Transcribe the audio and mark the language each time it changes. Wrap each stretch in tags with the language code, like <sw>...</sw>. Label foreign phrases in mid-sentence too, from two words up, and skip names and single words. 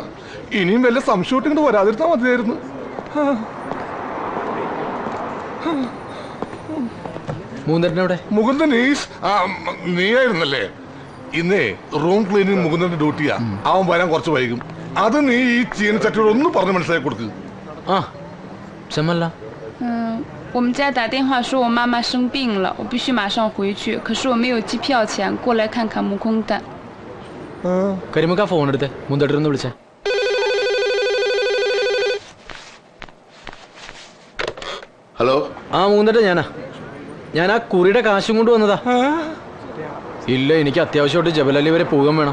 <ml>ഇനിയും വല്ല സംശയം ഇങ്ങോട്ട് വരാതിരുന്നാ മതിയായിരുന്നു. മുകുന്ദൻ നീയായിരുന്നല്ലേ? ഇന്നേ</ml> <en>room cleaning</en> <ml>മുകുന്ദന്റെ ഡ്യൂട്ടിയാ. അവൻ വരാൻ കുറച്ച് വൈകും. അത് നീ ഈ ചീനച്ചട്ടിയോട് ഒന്ന് പറഞ്ഞ് മനസ്സിലാക്കി കൊടുക്ക്.</ml> <zh>我们家打电话说我妈妈生病了，我必须马上回去。可是我没有机票钱，过来看看木空蛋。</zh> <ml>കരിമുക്ക ഫോൺ എടുത്ത് മുന്തട്ടിരുന്ന് വിളിച്ചേ. ഹലോ. ആ മൂന്നിട്ട് ഞാൻ ആ കുറിയുടെ കാശും കൊണ്ട് വന്നതാ. ഇല്ല, എനിക്ക് അത്യാവശ്യമായിട്ട് ജബലലി വരെ പോകാൻ വേണം.</ml>